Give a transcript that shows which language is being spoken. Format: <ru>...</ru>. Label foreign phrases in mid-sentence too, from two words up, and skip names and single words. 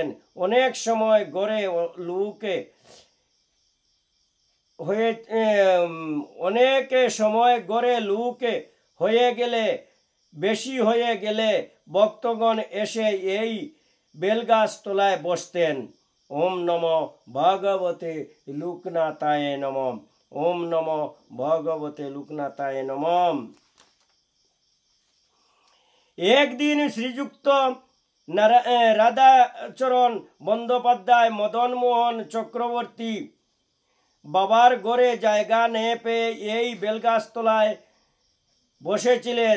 <bn>অনেক সময় ঘরে লুক বেশি হয়ে গেলে ভক্তগণ এসে এই বেলগাছ তলায় বসতেন।</bn> <sa>ओम नमो भगवते लोकनाथाय नमः। ओम नमो भगवते लोकनाथाय नमः।</sa> <bn>একদিন শ্রীযুক্ত রাধাচরণ বন্দ্যোপাধ্যায়, মদনমোহন চক্রবর্তী বাবার ঘরে জায়গা নিয়ে পেয়ে এই বেলগাছ তলায় বসেছিলেন।</bn>